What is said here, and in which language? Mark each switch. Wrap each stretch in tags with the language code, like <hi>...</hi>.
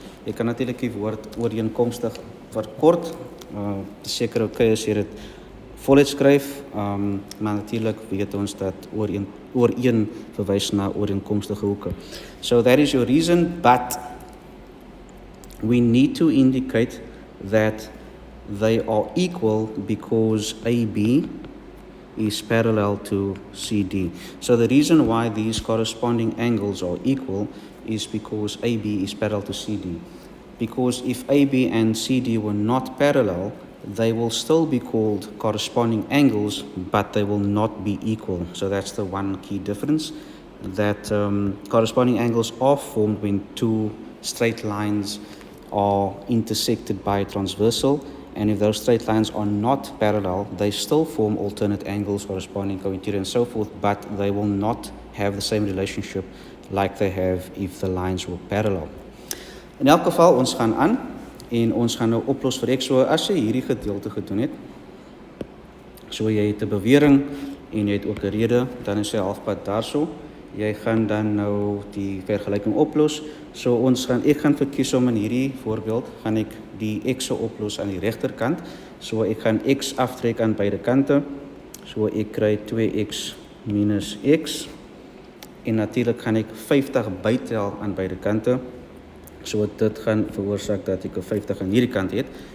<af>Jy kan natuurlik die woord ooreenkomstig verkort. Seker okay as jy dit voluit skryf, maar natuurlik weet ons dat ooreen verwys na ooreenkomstige hoeke.</af> <en>So that is your reason, but we need to indicate that they are equal because AB is parallel to CD. So the reason why these corresponding angles are equal is because AB is parallel to CD. Because if AB and CD were not parallel, they will still be called corresponding angles, but they will not be equal. So that's the one key difference, that corresponding angles are formed when two straight lines are intersected by a transversal, and if those straight lines are not parallel, they still form alternate angles corresponding co-interior and so forth, but they will not have the same relationship like they have if the lines were parallel.</en> <af>In elk geval, ons gaan aan en ons gaan nou oplos vir x. So as jy hierdie gedeelte gedoen het, so jy het 'n bewering en jy het ook 'n rede, dan is jy halfpad daarso. Jy gaan dan nou die vergelyking oplos. So ek gaan verkies om in hierdie voorbeeld gaan ek die x oplos aan die regterkant. So ek gaan x aftrek aan beide kante. So ek kry 2x minus x. En natuurlik gaan ek 50 bytel aan beide kante. So dit gaan veroorsaak dat ek 'n 50 aan hierdie kant het.</af>